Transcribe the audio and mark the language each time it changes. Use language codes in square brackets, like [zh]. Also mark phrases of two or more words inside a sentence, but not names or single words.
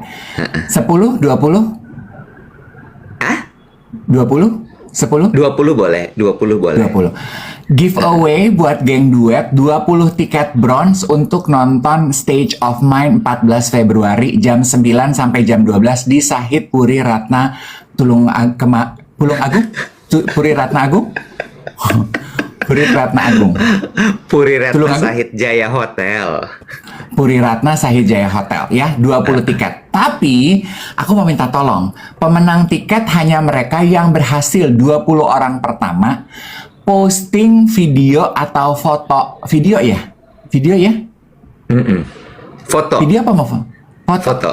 [id] 10, 20? 20? 10? 20 boleh. 20. Giveaway buat geng duet 20 tiket bronze untuk nonton Stage of Mind 14 Februari jam 9 sampai jam 12 di Sahid Puri Ratna Puri Ratna Agung. Puri Ratna Agung. Puri Ratna Sahid Jaya Hotel. Puri Ratna Sahid Jaya Hotel ya, 20 tiket. Tapi aku mau minta tolong, pemenang tiket hanya mereka yang berhasil 20 orang pertama posting video atau foto. Video ya? Foto. Video apa mau foto?